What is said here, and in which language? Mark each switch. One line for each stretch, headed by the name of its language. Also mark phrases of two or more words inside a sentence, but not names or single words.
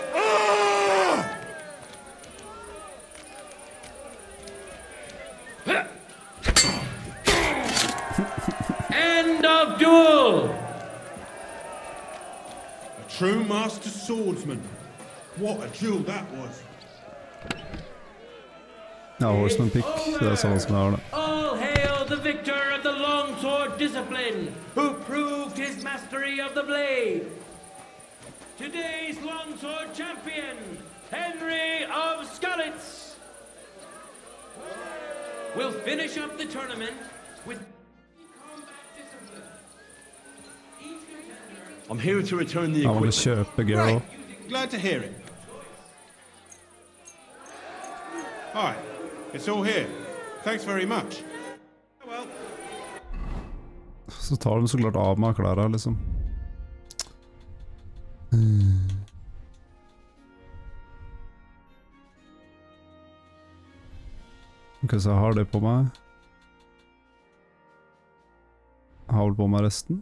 English: End of duel! A true master swordsman. What a duel that was.
Norwegian: Ja, Horseman Pick, det sånn som jeg har det.
English: All hail the victor of the longsword discipline, who proved his mastery of the blade. Today's longsword champion, Henry of Skalitz, will finish up the tournament with I'm here to return the
Norwegian: Ja, man
English: equipment.
Norwegian: kan kjøpe gear også.
English: Glad to hear it. Hi, it's all here. Thanks very much. Så tar de så klart av meg klærne, liksom. Ok, så jeg har det på meg. Jeg har vel på meg resten.